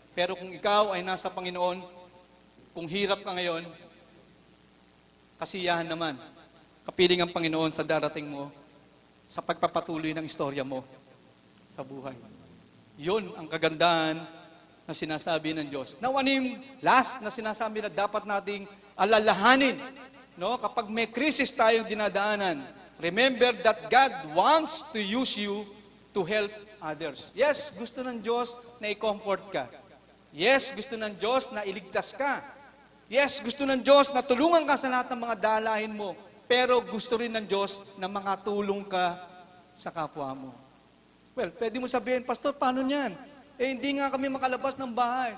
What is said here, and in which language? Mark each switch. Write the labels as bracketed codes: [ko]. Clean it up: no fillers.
[tl] Pero kung ikaw ay nasa Panginoon, kung hirap ka ngayon, kasiyahan naman. Kapiling ang Panginoon sa darating mo, sa pagpapatuloy ng istorya mo sa buhay. Yun ang kagandahan na sinasabi ng Diyos. Now, ano yung last na sinasabi na dapat nating alalahanin? No? Kapag may krisis tayong dinadaanan, [en] remember that God wants to use you to help others. [tl] Yes, gusto ng Diyos na i-comfort ka. Yes, gusto ng Diyos na iligtas ka. Yes, gusto ng Diyos na tulungan ka sa lahat ng mga dalahin mo. Pero gusto rin ng Diyos na makatulong ka sa kapwa mo. Well, pwede mo sabihin, Pastor, paano niyan? Hindi nga kami makalabas ng bahay.